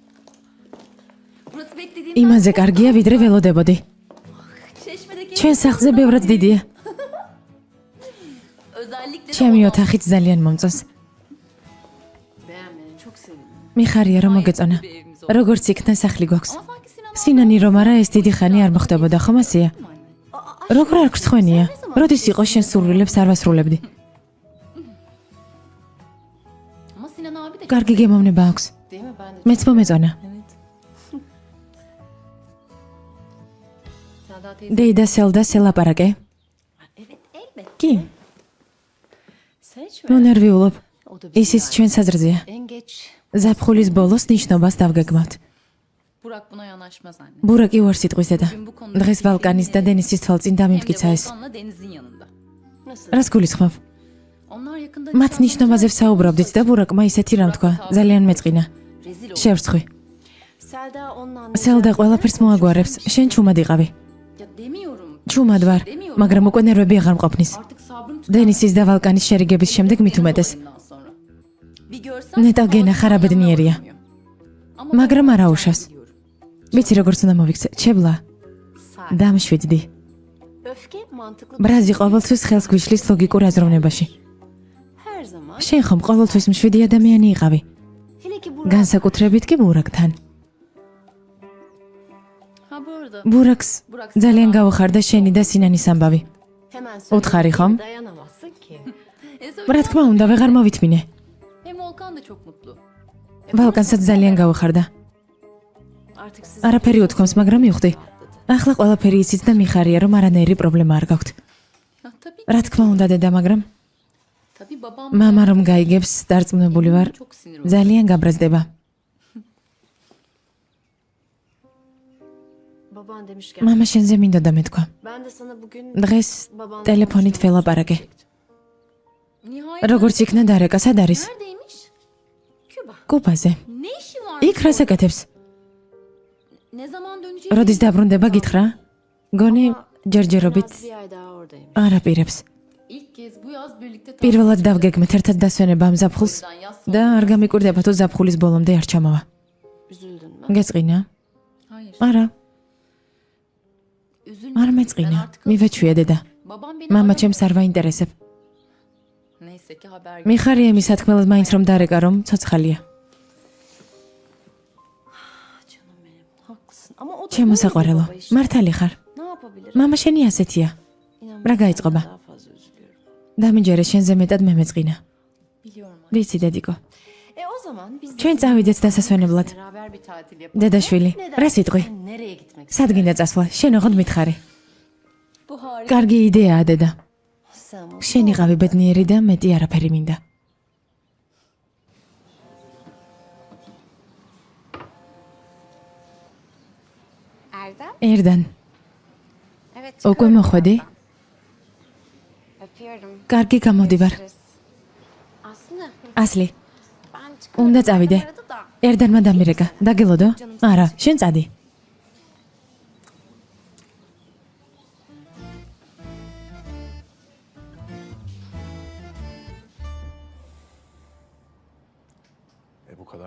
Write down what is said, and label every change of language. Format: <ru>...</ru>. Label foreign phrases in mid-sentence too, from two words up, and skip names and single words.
<ka>იმაზე კარგია, ვიდრე ველოდებოდი. ჩვენ სახლზე ბევრად დიდია. ჩემი ოთახიც ძალიან მომწონს.</ka> <tr>beğenmeni çok sevindim.</tr> <ka>მიხარია რომ მოგეწონა. როგორც იქნა სახლი გვაქვს. სინანი რომ არა ეს დიდი ხანი არ მოხდებოდა, ხომ ასეა? როგორ არ გრცხვენია? როდის იყო შენ სურვილებს არ ვასრულებდი?</ka> <tr>Ama Sinan abi de</tr> <ka>კარგი გემოვნება აქვს.</ka> <tr>değil mi? Ben de.</tr> <ka>მეც მომეწონა.</ka> <tr>Selda teyze.</tr> <ka>დეიდა სელდა სელაპარაკე.</ka> <tr>Evet elbette.</tr> <ka>კი,</ka> <tr>Sen hiç</tr> <ka>ნუ</ka> <tr>mi?</tr> <ka>ნერვიულობ.</ka> <tr>O da bizim</tr> <ka>ისიც ჩვენ საზრზეა.</ka> <tr>En geç.</tr> <ka>ზაფხულის ბოლოს ნიშნობას დავგეგმავთ.</ka> <tr>Burak buna yanaşmaz anne.</tr> <ka>ბურაკი ვარ სიტყვის დედა.</ka> <tr>Bugün bu konuda</tr> <ka>დღეს ვალკანის და დენისის თვალწინ</ka> <tr>hem de</tr> <ka>დამიმტკიცა ეს.</ka> <tr>Volkan'la Deniz'in yanında. Nasıl?</tr> <ka>რას გულისხმობ?</ka> <tr>Onlar yakında</tr> <ka>მათ ნიშნობაზე ვსაუბრობდით და ბურაკმა ისეთი რამ თქვა. ძალიან მეწყინა.</ka> <tr>rezil oldu.</tr> <ka>შევრცხვი.</ka> <tr>Selda onun annesi.</tr> <ka>სელდა ყველაფერს მოაგვარებს. შენ ჩუმად იყავი.</ka> <tr>Ya demiyorum.</tr> <ka>ჩუმად ვარ, მაგრამ უკვე ნერვები აღარ მყოფნის.</ka> <tr>Artık sabrım</tr> <ka>დენისის და ვალკანის შერიგების შემდეგ მით უმეტეს.</ka> <tr>bundan sonra. Bir görsem</tr> <ka>ნეტა გენა ხარაბედნიერია.</ka> <tr>Ama</tr> <ka>მაგრამ არ აუშავს. ვიცი როგორც უნდა მოვიქცე. ჩებლა,</ka> <tr>Sakin.</tr> <ka>დამშვიდდი.</ka> <tr>Öfke mantıklı.</tr> <ka>ბრაზი ყოველთვის ხელს გვიშლის ლოგიკურ აზროვნებაში.</ka> <tr>Her zaman.</tr> <ka>შენ ხომ ყოველთვის მშვიდი ადამიანი იყავი.</ka> <tr>Hele ki Burak.</tr> <ka>განსაკუთრებით კი ბურაკთან.</ka> <tr>Ha bu arada</tr> <ka>ბურაკს ძალიან გაუხარდა შენი და სინანის ამბავი.</ka> <tr>Hemen Utkari söyle. kham. Dayanamazsın ki.</tr> <ka>რა თქმა უნდა, ვეღარ მოვითმინე.</ka> <tr>Hem Volkan da çok mutlu.</tr> <ka>ვალკანსაც ძალიან გავახარდა.</ka> <tr>Artık siz</tr> <ka>არაფერი უთქვამს, მაგრამ მივხვდი. ახლა ყველაფერი იცით და მიხარია, რომ არანაირი პრობლემა არ გაქვთ.</ka> <tr>Ha, tabii,</tr> <ka>რა თქმა უნდა, დედა, მაგრამ</ka> <tr>tabii babam</tr> <ka>მამა რომ გაიგებს, დარწმუნებული ვარ,</ka> <tr>çok sinir olur.</tr> <ka>ძალიან გაბრაზდება.</ka> <tr>baban demişken</tr> <ka>მამა შენზე მინდოდა მეთქვა.</ka> <tr>ben de sana bugün</tr> <ka>დღეს</ka> <tr>babanla</tr> <ka>ტელეფონით</ka> <tr>konuşmak</tr> <ka>ველაპარაკე.</ka> <tr>istedim. Nihayet</tr> <ka>როგორც იქნა დარეკა, სად არის?</ka> <tr>neredeymiş? Küba.</tr> <ka>კუბაზე.</ka> <tr>Ne işi var?</tr> <ka>იქ რას აკეთებს?</ka> <tr>Ne zaman döneceği?</tr> <ka>როდის დაბრუნდება გითხრა? გონი ჯერჯერობით</ka> <tr>Az bir ay daha oradaymış.</tr> <ka>არაპირებს.</ka> <tr>İlk kez bu yaz birlikte</tr> <ka>პირველად დავგეგმეთ ერთად დასვენება ამ ზაფხულს და არ გამიკვირდება თუ ზაფხულის ბოლომდე არ ჩამოვა.</ka> <tr>Üzüldün mü?</tr> <ka>გეწყინა?</ka> <tr>Hayır.</tr> <ka>არა,</ka> <tr>Üzülme.</tr> <ka>არ</ka> <tr>Ben</tr> <ka>მეწყინა.</ka> <tr>artık</tr> <ka>მივეჩვია დედა.</ka> <tr>Babam beni</tr> <ka>მამა</ka> <tr>aramadı.</tr> <ka>ჩემს არ ვაინტერესებ.</ka> <tr>Neyse ki haber</tr> <ka>მიხარია იმის სათქმელად მაინც რომ დარეკა რომ ცოცხალია.</ka> <tr>Canım benim. Haklısın. Ama o da</tr> <ka>ჩემო</ka> <tr>böyle bir</tr> <ka>საყვარელო,</ka> <tr>baba işte.</tr> <ka>მართალი ხარ?</ka> <tr>Ne yapabilir?</tr> <ka>მამა შენი ასეთია.</ka> <tr>İnan</tr> <ka>რა</ka> <tr>ben</tr> <ka>გაიწყობა?</ka> <tr>daha fazla üzülüyorum.</tr> <ka>დამიჯერე შენზე მეტად მე მეწყინა.</ka> <tr>biliyorum.</tr> <ka>ვიცი დედიკო.</ka> <tr>O zaman biz de</tr> <ka>ჩვენ წავიდეთ დასასვენებლად.</ka> <tr>beraber bir tatil yapalım.</tr> <ka>დედაშვილი,</ka> <tr>Ne</tr> <ka>რა</ka> <tr>dersin?</tr> <ka>სიტყვი?</ka> <tr>Sen nereye gitmek</tr> <ka>სად gინდა წასვლა? შენ ოღონდ მითხარი.</ka> <tr>Bu harika.</tr> <ka>კარგი იდეაა დედა.</ka> <tr>Sen mutlu</tr> <ka>შენ</ka> <tr>ol.</tr> <ka>იყავი ბედნიერი და მეტი არაფერი მინდა.</ka> <tr>Erdem?</tr> <ka>ერდან,</ka> <tr>Evet.</tr> <ka>უკვე</ka> <tr>çıkıyorum</tr> <ka>მოხვედი?</ka> <tr>birazdan. Öpüyorum.</tr> <ka>კარგი გამოდივარ.</ka> <tr>Görüşürüz. Aslında</tr> <ka>ასლი,</ka> <tr>Ben çıkıyorum.</tr> <ka>უნდა წავიდე.</ka> <tr>Annem aradı da.</tr> <ka>ერდანმა დამირეკა. დაგელოდო? არა, შენ წადი.</ka> <tr>Bu kadar</tr>